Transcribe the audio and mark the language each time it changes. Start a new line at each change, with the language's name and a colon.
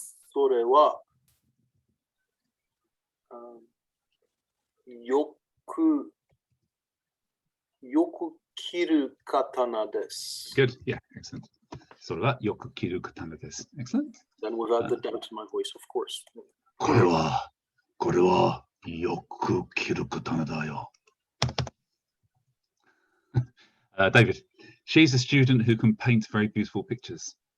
Japanese: それはよく切る刀です。
English: Good. Yeah, excellent.
Japanese: それはよく切る刀です。
English: Excellent. Then without the doubt in my voice, of course.
Japanese: これはよく切る刀だよ。
English: David, she's a student who can paint very beautiful pictures.